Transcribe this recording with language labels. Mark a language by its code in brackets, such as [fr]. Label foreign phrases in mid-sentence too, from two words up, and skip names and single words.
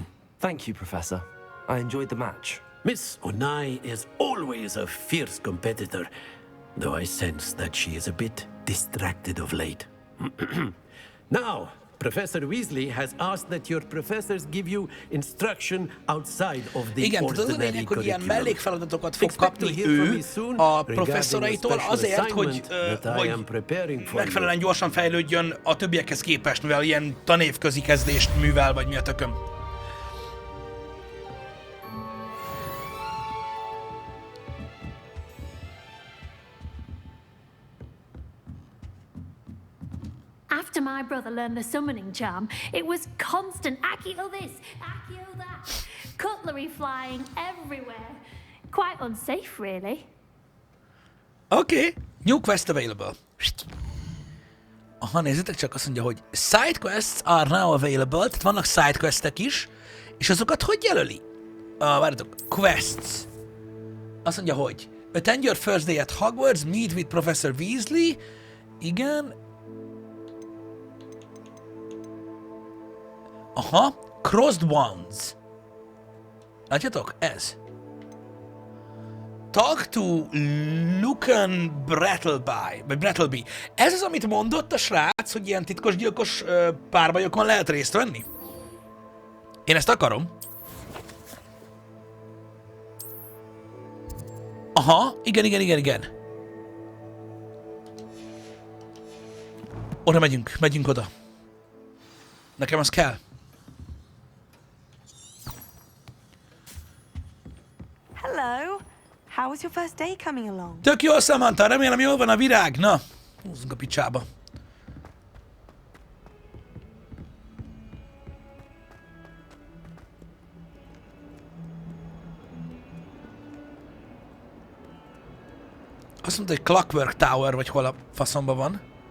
[en] Thank you, Professor. I enjoyed the match. Miss Onai is always a fierce competitor, though I sense that she is a bit distracted of late. Now, Professor Weasley has asked that your professors give you instruction outside of the [hu] Igen, tudod, az a [en] ordinary [hu] lényeg, hogy ilyen [en] curriculum. [hu] mellékfeladatokat fog [en] Expect to [hu] kapni [en] hear from [hu] ő [en] me soon [hu] a [en] regarding [hu] professzoraitól [en] a special [hu] azért, hogy, [en] assignment that I am preparing for you. [hu] megfelelően gyorsan fejlődjön a többiekhez képest, mivel ilyen tanévközi kezdést művel, vagy mi a tököm. [en] After my brother learned the summoning charm, it was constant Accio this, Accio that. Cutlery flying everywhere. Quite unsafe, really. Okay, new quest available. [hu] Aha, nézzétek csak, azt mondja, hogy [en] side quests are now available, [hu] tehát vannak [en] side questek [hu] is, és azokat hogy jelöli? Várjatok, quests. Azt mondja, hogy [en] attend your first day at Hogwarts, meet with Professor Weasley. [hu] Igen. Aha, [en] crossed wands. [hu] Látjátok? Ez. [en] Talk to Lucan Brattleby. [hu] Ez az, amit mondott a srác, hogy ilyen titkos gyilkos párbajokon lehet részt venni? Én ezt akarom. Aha, igen. Oda megyünk oda. Nekem az kell. [en] Hello. How was your first day coming along? [hu] Tök jól, Samantha, remélem jól van a virág. Na, húzzunk a picsába. Azt mondta, hogy Clockwork Tower, vagy hol a faszomba van.